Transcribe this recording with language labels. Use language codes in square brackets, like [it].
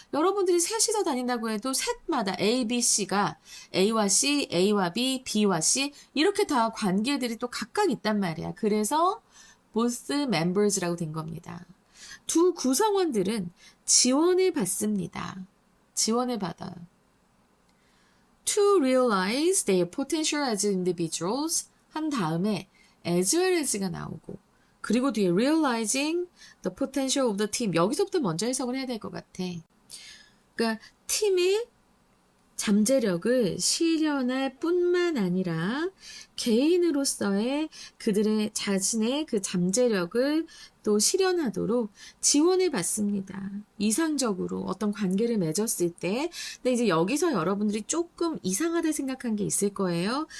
[ko] 여러분들이 셋이서 다닌다고 해도 셋마다 A, B, C가 A와 C, A와 B, B와 C 이렇게 다 관계들이 또 각각 있단 말이야. 그래서 both members라고 된 겁니다. 두 구성원들은 지원을 받습니다. 지원을 받아요. [en] To realize their potential as individuals [ko] 한 다음에 [en] as well as가 [ko] 나오고 그리고 뒤에 [en] realizing the potential of the team [ko] 여기서부터 먼저 해석을 해야 될 것 같아. 그러니까 팀의 잠재력을 실현할 뿐만 아니라 개인으로서의 그들의 자신의 그 잠재력을 또 실현하도록 지원을 받습니다. 이상적으로 어떤 관계를 맺었을 때. 근데 이제 여기서 여러분들이 조금 이상하다 생각한 게 있을 거예요.